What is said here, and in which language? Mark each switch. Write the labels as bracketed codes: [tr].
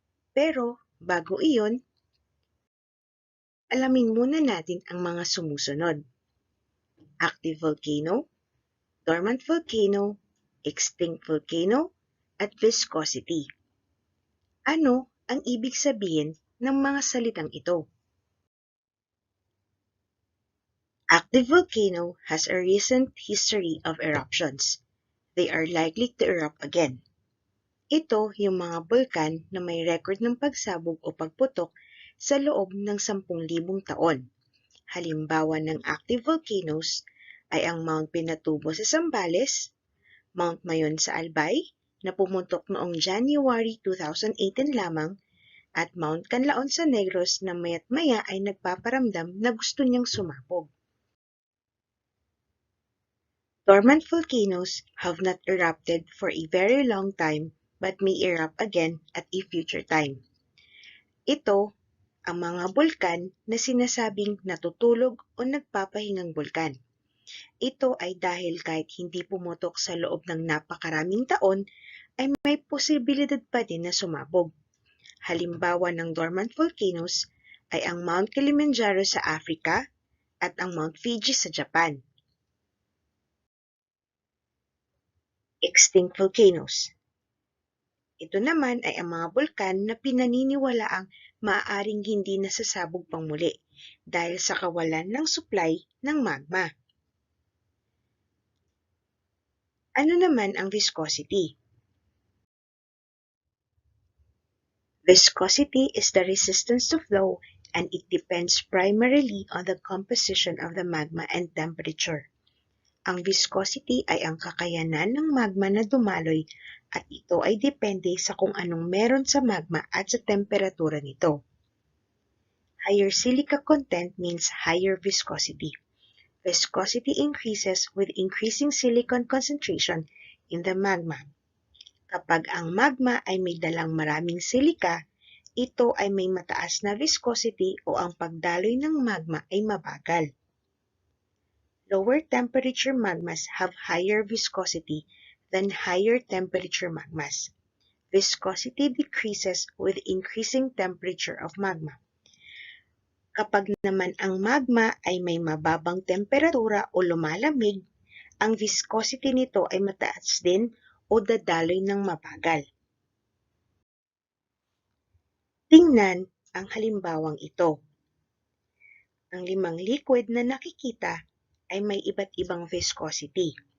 [tl] Pero bago iyon, alamin muna natin ang mga sumusunod: active volcano, dormant volcano, extinct volcano, at viscosity. Ano ang ibig sabihin ng mga salitang ito? [en] Active volcano has a recent history of eruptions. They are likely to erupt again. [tl] Ito yung mga bulkan na may record ng pagsabog o pagputok sa loob ng 10,000 taon. Halimbawa ng active volcanoes ay ang Mount Pinatubo sa Zambales, Mount Mayon sa Albay na pumuntok noong January 2018 lamang, at Mount Canlaon sa Negros na maya't maya ay nagpaparamdam na gusto niyang sumabog. [en] Dormant volcanoes have not erupted for a very long time but may erupt again at a future time. [tl] Ito ang mga bulkan na sinasabing natutulog o nagpapahingang bulkan. Ito ay dahil kahit hindi pumutok sa loob ng napakaraming taon, ay may posibilidad pa din na sumabog. Halimbawa ng dormant volcanoes ay ang Mount Kilimanjaro sa Africa at ang Mount Fuji sa Japan. Extinct volcanoes. Ito naman ay ang mga bulkan na pinaniniwalaang maaaring hindi nasasabog pang muli dahil sa kawalan ng supply ng magma. Ano naman ang viscosity? [en] Viscosity is the resistance to flow, and it depends primarily on the composition of the magma and temperature. [tl] Ang viscosity ay ang kakayanan ng magma na dumaloy, at ito ay depende sa kung anong meron sa magma at sa temperatura nito. [en] Higher silica content means higher viscosity. Viscosity increases with increasing silicon concentration in the magma. [tl] Kapag ang magma ay may dalang maraming silica, ito ay may mataas na viscosity o ang pagdaloy ng magma ay mabagal. [en] Lower temperature magmas have higher viscosity than higher temperature magmas. Viscosity decreases with increasing temperature of magma. [tl] Kapag naman ang magma ay may mababang temperatura o lumalamig, ang viscosity nito ay mataas din o dadaloy ng mabagal. Tingnan ang halimbawang ito. Ang 5 liquid na nakikita ay may iba't ibang viscosity.